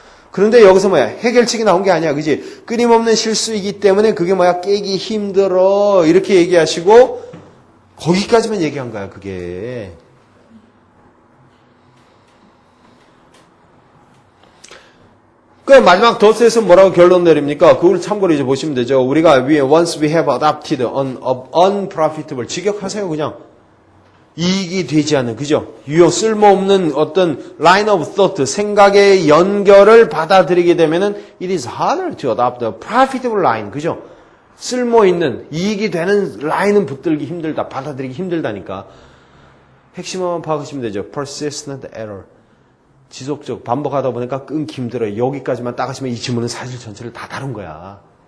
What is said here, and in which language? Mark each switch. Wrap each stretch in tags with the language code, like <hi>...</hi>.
<ko>그런데 여기서 해결책이 나온 게 아니야. 그지? 끊임없는 실수이기 때문에 그게 깨기 힘들어. 이렇게 얘기하시고 거기까지만 얘기한 거야, 그게. 그 마지막 더스에서 뭐라고 결론 내립니까? 그걸 참고로 이제 보시면 되죠. 우리가</ko> <en>once we have adopted an unprofitable</en> <ko>직역하세요, 그냥. 이익이 되지 않는, 그죠? 쓸모없는 어떤</ko> <en>line of thought,</en> <ko>생각의 연결을 받아들이게 되면은</ko> <en>it is harder to adopt a profitable line,</en> <ko>그죠? 쓸모있는, 이익이 되는 라인은 붙들기 힘들다, 받아들이기 힘들다니까. 핵심만 파악하시면 되죠.</ko> <en>persistent error.</en> <ko>지속적, 반복하다 보니까 끊기 힘들어요. 여기까지만 딱 하시면 이 지문은 사실 전체를 다 다룬 거야.</ko>